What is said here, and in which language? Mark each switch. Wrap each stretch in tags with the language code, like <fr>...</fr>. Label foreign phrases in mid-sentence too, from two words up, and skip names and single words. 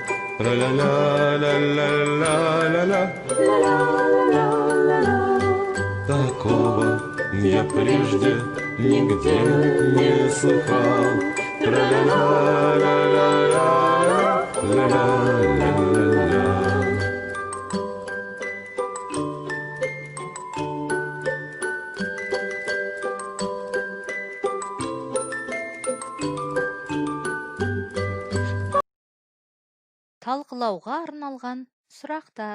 <ru>Тра-ля-ля-ля-ля-ля-ля-ля. Такого я прежде нигде не слыхал. Тра-ля-ля-ля-ля-ля-ля-ля-ля.</ru> <kk>Талқылауға арналған сұрақтар.</kk>